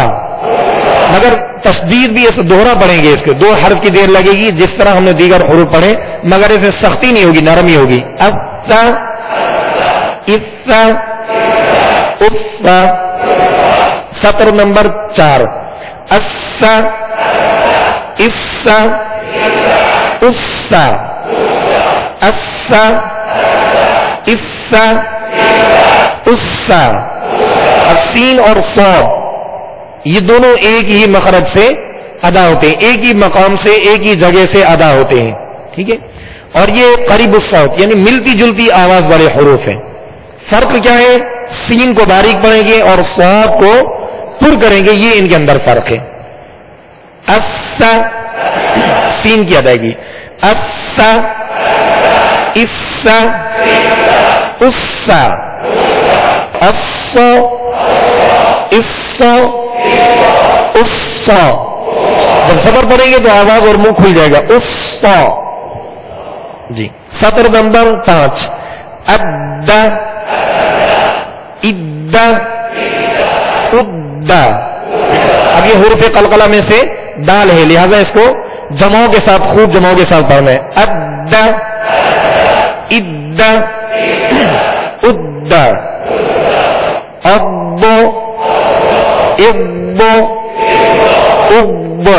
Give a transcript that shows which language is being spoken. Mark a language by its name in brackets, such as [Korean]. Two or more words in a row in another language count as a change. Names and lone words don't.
[Urdu] مگر تشدید بھی اس دوہرا پڑھیں گے، اس کے 2 حرف کی دیر لگے گی جس طرح ہم نے دیگر حروف پڑھے، مگر اس میں سختی نہیں ہوگی، نرمی ہوگی. افا، افا، افا. سطر نمبر 4 اسا، اسا، اسا، اسا، اسا، اسا. سین اور صاد یہ دونوں ایک ہی مخرج سے ادا ہوتے ہیں، ایک ہی مقام سے، ایک ہی جگہ سے ادا ہوتے ہیں. ٹھیک ہے، اور یہ [Arabic] قریب الصوت [Urdu] یعنی ملتی جلتی آواز والے حروف ہیں. فرق کیا ہے؟ سین کو باریک پڑھیں گے اور صاد کو پر کریں گے، یہ ان کے اندر فرق ہے. اسا، سین کی ادائیگی. اسا، اسا، اسا، الصا الصا الصا. جب زبر پڑیں گے تو آواز اور منہ کھل جائے گا. الصا. جی. سطر نمبر 5. اد اد اد. اب یہ حروف قلقلہ میں سے دال ہے، لہذا اس کو جماؤں کے ساتھ، خوب جماؤں کے ساتھ پڑھنا ہے. اد اد اد. اب اب اب.